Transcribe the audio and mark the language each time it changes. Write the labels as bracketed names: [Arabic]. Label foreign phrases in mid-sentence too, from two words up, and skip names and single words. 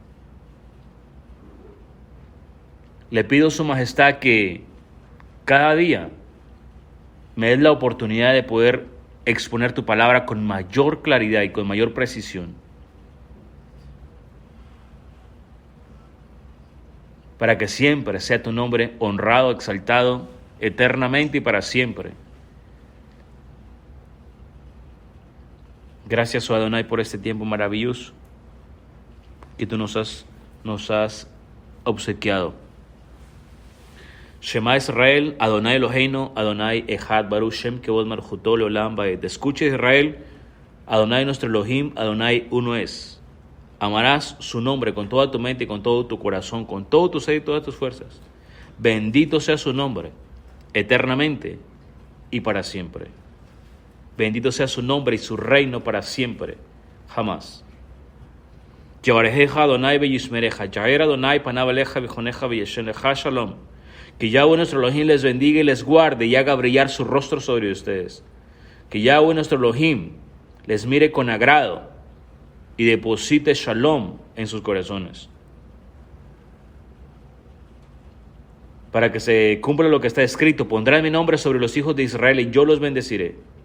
[Spanish] Le pido a su majestad que cada día me des la oportunidad de poder exponer tu palabra con mayor claridad y con mayor precisión, para que siempre sea tu nombre honrado, exaltado, eternamente y para siempre. Gracias, oh Adonai, por este tiempo maravilloso que tú nos has obsequiado. [Hebrew] שמע ישראל, אדוני אלוהינו, אדוני אחד. ברוך שם כבוד מלכותו לעולם ועד. [Spanish] Escucha, Israel, Adonai nuestro Elohim, Adonai uno es. Amarás su nombre con toda tu mente y con todo tu corazón, con todo tu ser y todas tus fuerzas. Bendito sea su nombre, eternamente y para siempre. Bendito sea su nombre y su reino para siempre, jamás. [Hebrew] יברכך אדוני וישמרך, יאר אדוני פניו אליך ויחנך וישם לך שלום. [Spanish] Que Yahweh nuestro Elohim les bendiga y les guarde y haga brillar su rostro sobre ustedes. Que Yahweh nuestro Elohim les mire con agrado y deposite shalom en sus corazones. Para que se cumpla lo que está escrito, pondrán mi nombre sobre los hijos de Israel y yo los bendeciré.